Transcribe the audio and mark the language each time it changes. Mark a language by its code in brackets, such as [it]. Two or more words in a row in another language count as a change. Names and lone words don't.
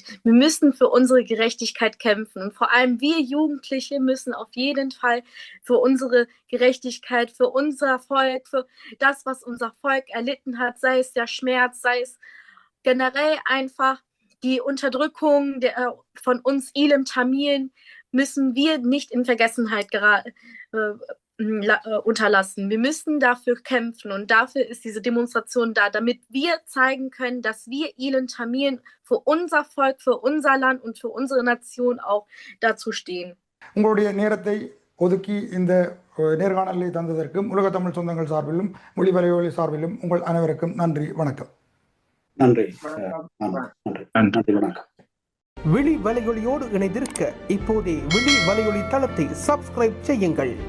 [de] Wir müssen für unsere Gerechtigkeit kämpfen und vor allem wir Jugendliche müssen auf jeden Fall für unsere Gerechtigkeit, für unser Volk, für das, was unser Volk erlitten hat, sei es der Schmerz, sei es generell einfach die Unterdrückung von uns Ilim Tamilen, müssen wir nicht in Vergessenheit unterlassen. Wir müssen dafür kämpfen und dafür ist diese Demonstration da, damit wir zeigen können, dass wir Ilim Tamilen für unser Volk, für unser Land und für unsere Nation auch dazu stehen. [ta] உங்களுடைய நேரத்தை ஒதுக்கி இந்த நேர்காணலை தந்ததற்கும் உலக தமிழ் சொந்தங்கள் சார்பிலும் மொழி வலையொலி சார்பிலும் உங்கள் அனைவருக்கும் நன்றி, வணக்கம். நன்றி. நன்றி, வணக்கம். விழி வலையொலியோடு இணைந்திருக்க இப்போதே விழி வலையொலி தளத்தை சப்ஸ்கிரைப் செய்யுங்கள்.